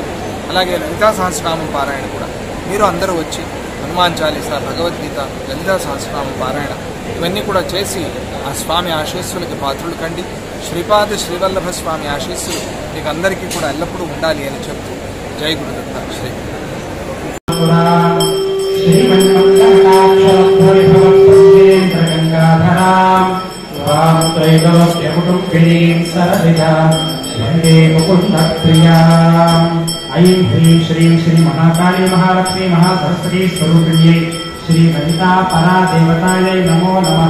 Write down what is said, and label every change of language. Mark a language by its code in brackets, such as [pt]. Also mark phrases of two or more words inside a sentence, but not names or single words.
[te] అలాగే లలితా సహస్రనామం పారాయణ కూడా మీరు అందరూ వచ్చి హనుమాన్ చాలీసా, భగవద్గీత, లలితా సహస్రనామం పారాయణ ఇవన్నీ కూడా చేసి ఆ స్వామి ఆశీస్సులకి పాత్రులు కండి. శ్రీపాద శ్రీవల్లభ స్వామి ఆశీస్సులు మీకు అందరికీ కూడా ఎల్లప్పుడూ ఉండాలి అని చెప్తూ జై గురుదత్త. శ్రీ [sa] ऐं ह्रीं श्रीं श्री महाकाली महालक्ष्मी महासरस्वती स्वरूपिण्यै श्री ललिता परा देवतायै नमो नमः.